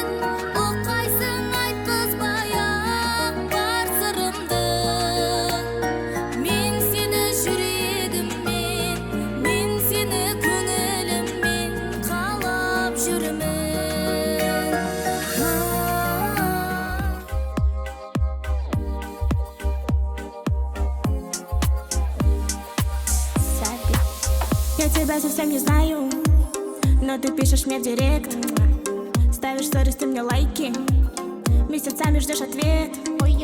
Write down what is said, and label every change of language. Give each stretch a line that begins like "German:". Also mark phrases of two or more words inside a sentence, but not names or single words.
Kazakh: Ұққайсың айтқызбай-ақ бар сырымды, мен сені жүрегіммен, мен сені көңіліммен қалап жүрмін.
Russian: Я тебя совсем не знаю, но ты пишешь мне в директ, ставишь сторис, ты мне лайки, месяцами ждешь ответ.